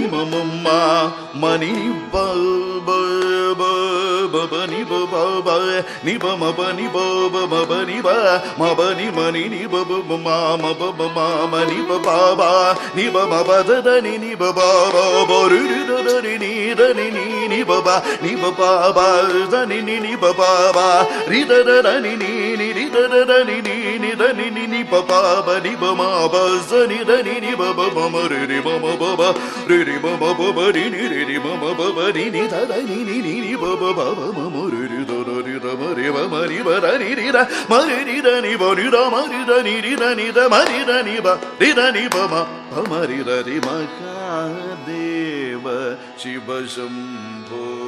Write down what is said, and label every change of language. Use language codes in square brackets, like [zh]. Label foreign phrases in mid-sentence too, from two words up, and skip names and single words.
[sa] ma ma ma ni ba ba ba ba ni ba ba ba ni ba ma ba ni ba ba ni ba ma ni ba ba ma ba ma ni ba ba ni ba ma ba da ni ba ba ba ru da ni ba ba ni ba ba da ni ba ba ri da ni ri da ni ba ba ni ba ma ba za ni ba ba ma re ma ba re ma ba ni ma ba ni da ni ba ba ma re da ma re ma ni ba ni da ma ni da ni ba ni da ma ni da ni da ma ni da ni ba ma ri da ri ma ka deva Shiva Shambho.